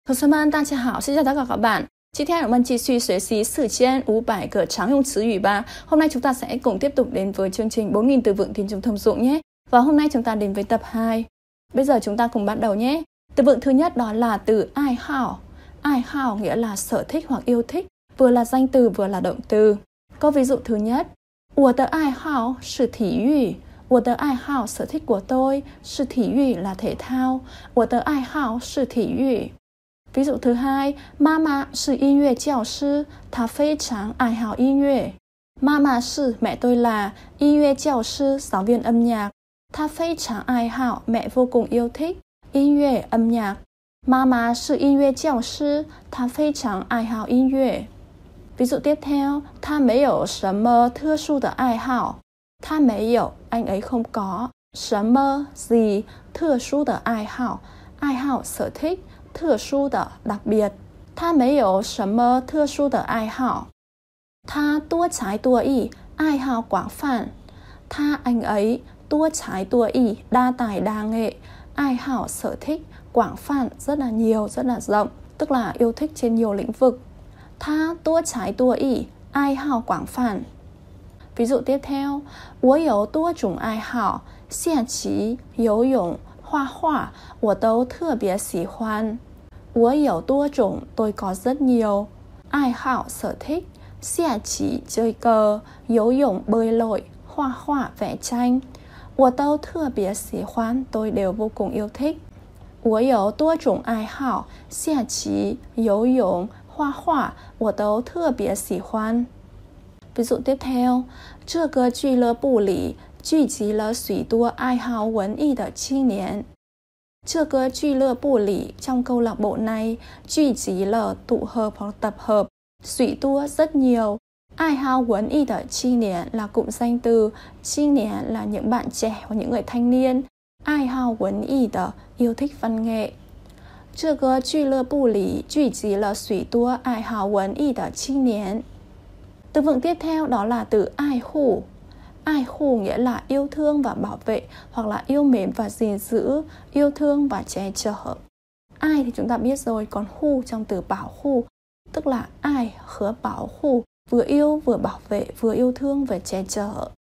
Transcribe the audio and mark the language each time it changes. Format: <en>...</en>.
<zh>同学们，大家好，是小达搞搞版。今天我们继续学习4500个常用词语吧。</zh> <vi>hôm nay chúng ta sẽ cùng tiếp tục đến với chương trình 4000 từ vựng tiếng Trung thông dụng nhé. Và hôm nay chúng ta đến với tập 2. Bây giờ chúng ta cùng bắt đầu nhé. Từ vựng thứ nhất đó là từ ai hảo. Ai hảo nghĩa là sở thích hoặc yêu thích, vừa là danh từ vừa là động từ. Có ví dụ thứ nhất.</vi> <zh>我的爱好是体育. 我的爱好,</zh> <vi>sở thích của tôi,</vi> <zh>是体育</zh> <vi>là thể thao.</vi> <zh>我的爱好是体育.</zh> <vi>Ví dụ thứ hai,</vi> <zh>mama 是 音乐教师, 她非常爱好音乐. Mama 是</zh> <vi>mẹ tôi là,</vi> <zh>音乐教师,</zh> <vi>giáo viên âm nhạc.</vi> <zh>她非常爱好,</zh> <vi>mẹ vô cùng yêu thích,</vi> <zh>音乐</zh> <vi>âm nhạc.</vi> <zh>Mama 是 音乐教师, 她非常爱好音乐.</zh> <vi>Ví dụ tiếp theo,</vi> <zh>她没有什么特殊的爱好. 她没有,</zh> <vi>anh ấy không có,</vi> <zh>什么,</zh> <vi>gì,</vi> <zh>特殊的爱好, 爱好,</zh> <vi>sở thích.</vi> <zh>特殊的</zh> <vi>đặc biệt.</vi> <zh>他没有什么特殊的爱好. 他多才多艺, 爱好广泛. 他</zh> <vi>anh ấy</vi> <zh>多才多艺,</zh> <vi>đa tài đa nghệ,</vi> <zh>爱好</zh> <vi>sở thích,</vi> <zh>广泛,</zh> <vi>rất là nhiều, rất là rộng, tức là yêu thích trên nhiều lĩnh vực.</vi> <zh>他多才多艺, 爱好广泛.</zh> <vi>Ví dụ tiếp theo,</vi> <zh>我有多种爱好, 下棋, 游泳,画画我都特别喜欢。我有多种,</zh> <vi>tôi có rất nhiều.</vi> <zh>爱好,</zh> <vi>sở thích.</vi> <zh>下棋,</zh> <vi>chơi cờ.</vi> <zh>游泳,</zh> <vi>bơi lội.</vi> <zh>画画,</zh> <vi>vẽ tranh.</vi> <zh>我都特别喜欢,</zh> <vi>tôi đều vô cùng yêu thích.</vi> <zh>我有多种爱好, 下棋, 游泳, 画画, 我都特别喜欢.</zh> <vi>Ví dụ tiếp theo,</vi> <zh>这个俱乐部里聚集了许多爱好文艺的青年。这个俱乐部里,</zh> <vi>trong câu lạc bộ này,</vi> <zh>聚集了,</zh> <vi>tụ hợp hoặc tập hợp,</vi> <zh>许多,</zh> <vi>rất nhiều,</vi> <zh>爱好文艺的青年,</zh> <vi>là cụm danh từ,</vi> <zh>青年</zh> <vi>là những bạn trẻ hoặc những người thanh niên,</vi> <zh>爱好文艺的,</zh> <vi>yêu thích văn nghệ.</vi> <zh>这个俱乐部里聚集了许多爱好文艺的青年.</zh> <vi>Từ vựng tiếp theo đó là từ ai hủ. Ai hù nghĩa là yêu thương và bảo vệ, hoặc là yêu mến và gìn giữ, yêu thương và che chở. Ai thì chúng ta biết rồi, còn hù trong từ bảo hù, tức là ai hứa bảo hù, vừa yêu vừa bảo vệ, vừa yêu thương và che chở.</vi>